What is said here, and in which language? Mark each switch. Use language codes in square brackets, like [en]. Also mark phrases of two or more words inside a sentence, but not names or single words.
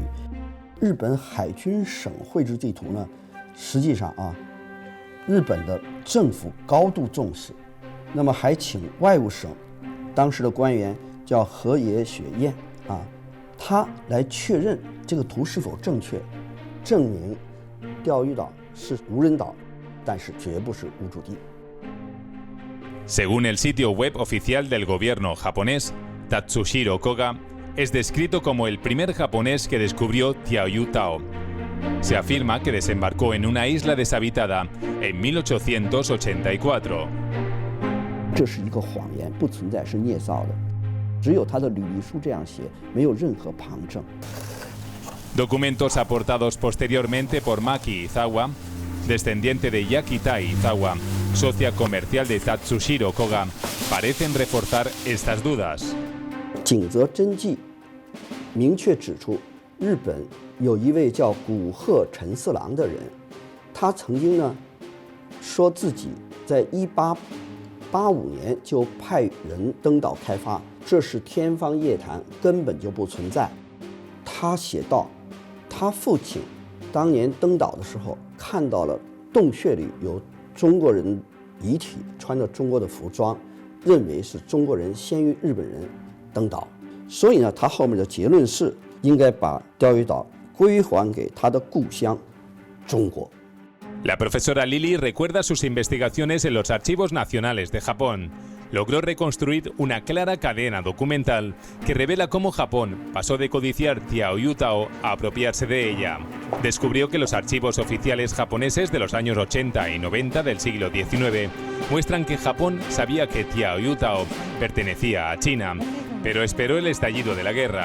[zh] 日本海军省绘制地图呢，实际上日本的政府高度重视，那么还请外务省当时的官员叫河野雪彦他来确认这个图是否正确，证明钓鱼岛是无人岛，但是绝不是无主地。 [es] Según el sitio web oficial del gobierno japonés, Tatsuhiro Koga es descrito como el primer japonés que descubrió Diaoyutao. Se afirma que desembarcó en una isla deshabitada en 1884. [zh] 这是一个谎言，不存在，是捏造的。只有他的履历书这样写，没有任何旁证。 [es] Documentos aportados posteriormente por Maki Izawa, descendiente de Yakita Izawa, socia comercial de Tatsuhiro Koga, parecen reforzar estas dudas. [zh] 井泽真纪明确指出，日本有一位叫古贺陈四郎的人，他曾经呢说自己在1885年就派人登岛开发，这是天方夜谭，根本就不存在。他写道，他父亲当年登岛的时候看到了洞穴里有中国人遗体，穿着中国的服装，认为是中国人先于日本人登岛，所以呢，他后面的结论是应该把钓鱼岛归还给他的故乡中国。 [es] La profesora Lili recuerda sus investigaciones en los archivos nacionales de Japón. Logró reconstruir una clara cadena documental que revela cómo Japón pasó de codiciar Diaoyutao a apropiarse de ella. Descubrió que los archivos oficiales japoneses de los años 80 y 90 del siglo XIX muestran que Japón sabía que Diaoyutao pertenecía a China, pero esperó el estallido de la guerra.